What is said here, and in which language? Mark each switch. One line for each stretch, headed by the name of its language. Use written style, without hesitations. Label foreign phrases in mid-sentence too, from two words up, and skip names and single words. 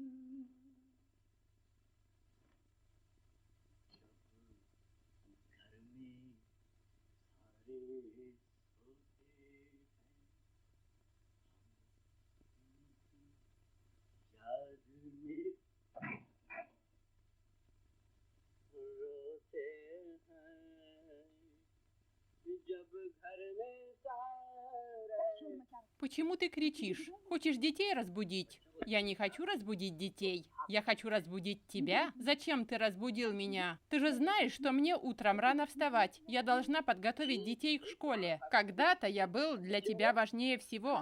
Hindi: जब घर में सारे सोते हैं, हम उनकी याद में रोते हैं। जब घर में सारे
Russian: Почему ты кричишь? Хочешь детей разбудить? Я не хочу разбудить детей. Я хочу разбудить тебя. Зачем ты разбудил меня? Ты же знаешь, что мне утром рано вставать. Я должна подготовить детей к школе. Когда-то я был для тебя важнее всего.